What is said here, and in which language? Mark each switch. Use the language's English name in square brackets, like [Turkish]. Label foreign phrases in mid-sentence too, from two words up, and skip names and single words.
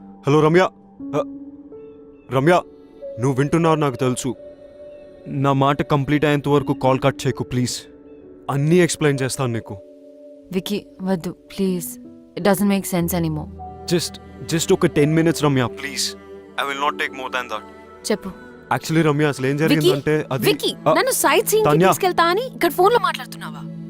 [Telugu] హలో రమ్య. రమ్య, నువ్వు వింటున్నావు నాకు తెలుసు. నా మాట కంప్లీట్ అయ్యేంత వరకు [English] call cut [Telugu] చేయకు ప్లీజ్. అన్నీ ఎక్స్ప్లెయిన్ చేస్తాను నీకు. [English] వికీ వద్దు ప్లీజ్, it doesn't make sense anymore. జస్ట్ ఒక 10 minutes రమ్య ప్లీజ్. I will not take more than that. [Telugu] చెప్పు. యాక్చువల్లీ రమ్య అసలు ఏం వికీ జరిగిందంటే అది వికీ నన్ను [English] sight seeing [Telugu] కి తన్యా. తీసుకెళ్తా అని ఇక్కడ ఫోన్ లో మాట్లాడుతున్నావా?